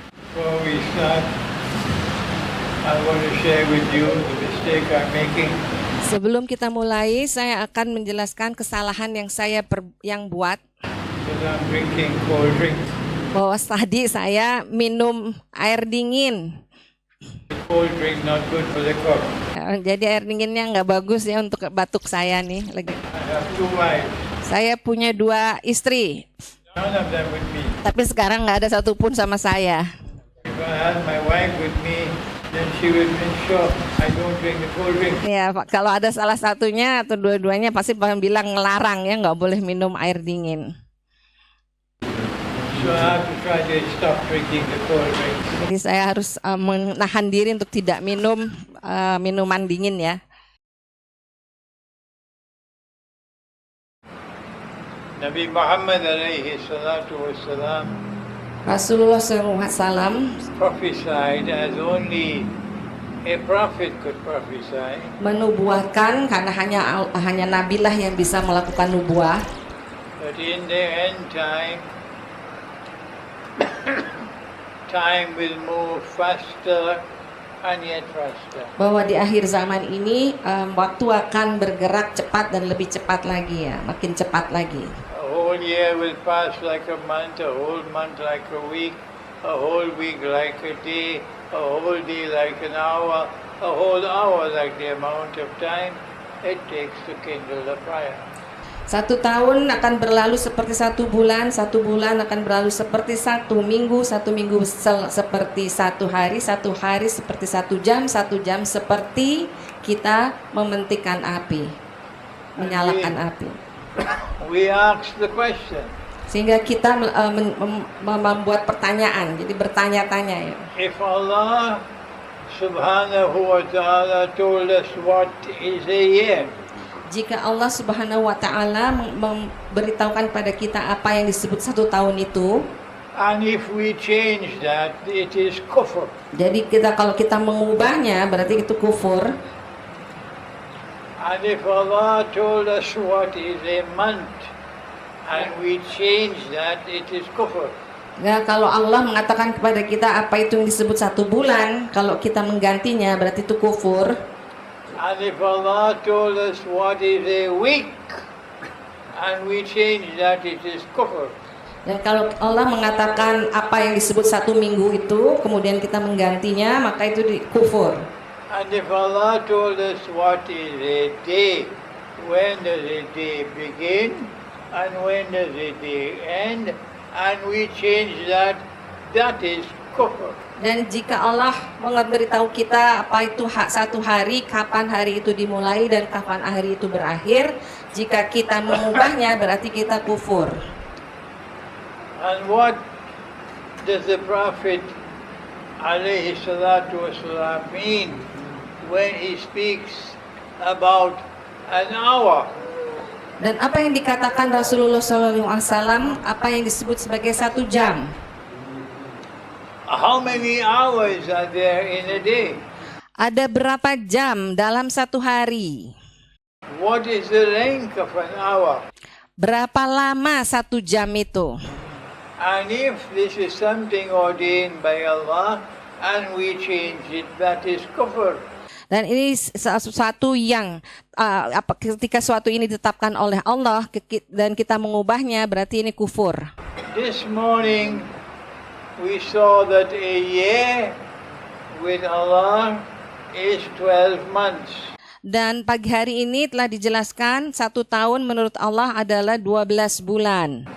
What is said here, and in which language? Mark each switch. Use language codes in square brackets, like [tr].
[en] Before we start, I want to share with you the mistake I'm making. [id] Sebelum kita mulai, saya akan menjelaskan kesalahan yang saya buat. [en] Because I'm drinking cold drink. [id] Bahwa tadi saya minum air dingin. [en] Cold drink not good for the cough. [id] Jadi air dinginnya nggak bagus ya untuk batuk saya nih. [en] I have two wives. [id] Saya punya 2 istri. [en] None of them with me. [id] Tapi sekarang nggak ada satupun sama saya. [en] If I had my wife with me, then she would make sure I don't drink the cold drink. [id] Ya, kalau ada salah satunya atau dua-duanya pasti bilang ngelarang ya nggak boleh minum air dingin. [en] So I have to try to stop drinking the cold drinks. [id] Jadi saya harus menahan diri untuk tidak minum minuman dingin ya. [ar] Nabi Muhammad alaihi salatu wassalam [id] Rasulullah SAW [en] prophesied as only a prophet could prophesy. [id] menubuatkan karena hanya nabilah yang bisa melakukan nubuah. [en] But in the end time, time will move faster and yet faster. [id] Bahwa di akhir zaman ini waktu akan bergerak cepat dan lebih cepat lagi ya, makin cepat lagi. [en] A whole year will pass like a month, a whole month like a week, a whole week like a day, a whole day like an hour, a whole hour like the amount of time it takes to kindle the fire. [id] 1 tahun akan berlalu seperti 1 bulan, 1 bulan akan berlalu seperti 1 minggu, 1 minggu seperti 1 hari, 1 hari seperti 1 jam, 1 jam seperti kita mementikan api, menyalakan api. [en] We ask the question. [id] Sehingga kita membuat pertanyaan, jadi bertanya-tanya ya. [en] If Allah subhanahu wa ta'ala told us what is a year, [id] Jika Allah Subhanahu wa Ta'ala memberitahukan pada kita apa yang disebut 1 tahun itu, [en] and if we change that, it is kufr. [id] jadi kalau kita mengubahnya berarti itu kufur. [en] And if Allah told us what is a month, and we change that, it is kufr. [id] Ya, kalau Allah mengatakan kepada kita apa itu yang disebut 1 bulan, kalau kita menggantinya berarti itu kufur. [en] And if Allah told us what is a week, and we change that, it is kufr. [id] Dan kalau Allah mengatakan apa yang disebut 1 minggu itu, kemudian kita menggantinya, maka itu kufur. [en] And if Allah told us what is a day, when does a day begin, and when does a day end, and we change that, that is kufr. [id] Dan jika Allah memberitahu kita apa itu 1 hari, kapan hari itu dimulai dan kapan hari itu berakhir, jika kita mengubahnya berarti kita kufur. [en] And what does the Prophet alayhi salatu wasalam mean when he speaks about an hour? [id] Dan apa yang dikatakan Rasulullah SAW, apa yang disebut sebagai 1 jam? [en] How many hours are there in a day? [id] Ada berapa jam dalam 1 hari? [en] What is the length of an hour? [id] Berapa lama 1 jam itu? [en] And if this is something ordained by Allah and we change it, that is kufr. [id] Dan ini sesuatu yang ketika suatu ini ditetapkan oleh Allah dan kita mengubahnya, berarti ini kufur. [en] This morning we saw that a year with Allah is 12 months. [id] Dan pagi hari ini telah dijelaskan 1 tahun menurut Allah adalah 12 bulan.